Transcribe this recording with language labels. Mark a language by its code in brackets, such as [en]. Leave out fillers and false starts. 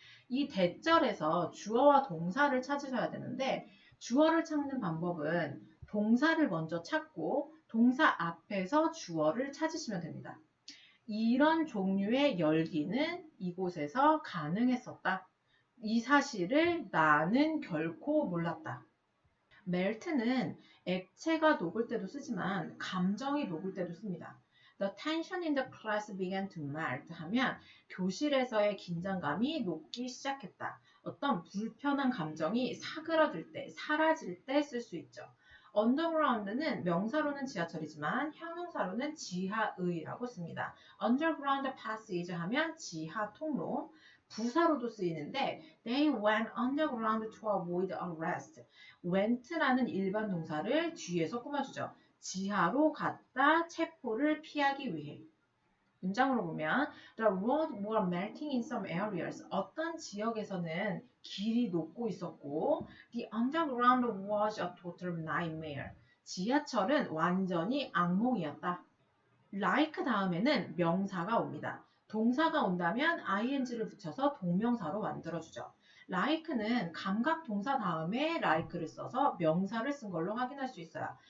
[ko] 이 that절에서 주어와 동사를 찾으셔야 되는데 주어를 찾는 방법은 동사를 먼저 찾고 동사 앞에서 주어를 찾으시면 됩니다. 이런 종류의 열기는 이곳에서 가능했었다. 이 사실을 나는 결코 몰랐다. melt는 액체가 녹을 때도 쓰지만 감정이 녹을 때도 씁니다. [en] The tension in the class began to melt [ko] 하면 교실에서의 긴장감이 녹기 시작했다. 어떤 불편한 감정이 사그라들 때, 사라질 때 쓸 수 있죠. underground는 명사로는 지하철이지만 형용사로는 지하의라고 씁니다. [en] underground passage [ko] 하면 지하 통로, 부사로도 쓰이는데 [en] they went underground to avoid arrest. [ko] went라는 일반 동사를 뒤에서 꾸며주죠. 지하로 갔다 체포를 피하기 위해. 문장으로 보면 [en] The road was melting in some areas. [ko] 어떤 지역에서는 길이 녹고 있었고 [en] The underground was a total nightmare. [ko] 지하철은 완전히 악몽이었다. [en] like 다음에는 [ko] 명사가 옵니다. 동사가 온다면 ing를 붙여서 동명사로 만들어주죠. like는 감각 동사 다음에 like를 써서 명사를 쓴 걸로 확인할 수 있어요.